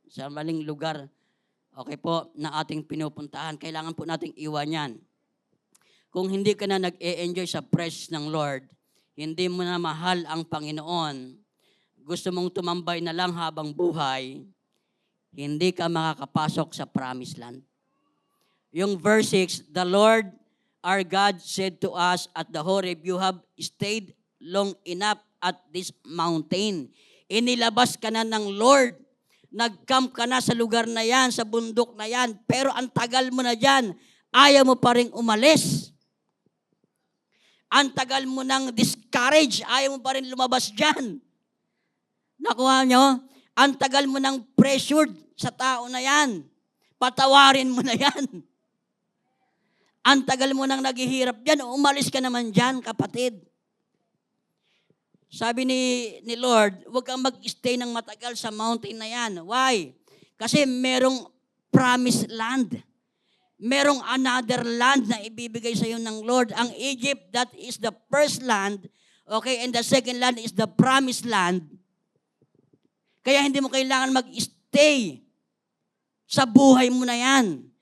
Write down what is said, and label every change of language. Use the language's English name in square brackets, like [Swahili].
[Filipino] Sa maling lugar, okay po, na ating pinupuntahan. Kailangan po nating iwan yan. Kung hindi ka na nag-e-enjoy sa presence ng Lord, hindi mo na mahal ang Panginoon, gusto mong tumambay na lang habang buhay, hindi ka makakapasok sa promised land. [English] Yung verse 6, the Lord our God said to us at the Horeb, you have stayed long enough at this mountain. [Filipino] Inilabas ka na ng Lord. Nag-camp ka na sa lugar na yan, sa bundok na yan, pero ang tagal mo na dyan, ayaw mo pa rin umalis. Ang tagal mo nang discourage, ayaw mo pa rin lumabas dyan. Nakuha nyo? Ang tagal mo nang pressured sa tao na yan. Patawarin mo na yan. Ang tagal mo nang naghihirap dyan, umalis ka naman dyan, kapatid. Sabi ni Lord, huwag kang mag-stay ng matagal sa mountain na yan. Why? Kasi merong promised land. Merong another land na ibibigay sa iyo ng Lord. Ang Egypt, [English] that is the first land. Okay, and the second land is the promised land. [Filipino] Kaya hindi mo kailangan mag-stay sa buhay mo na yan.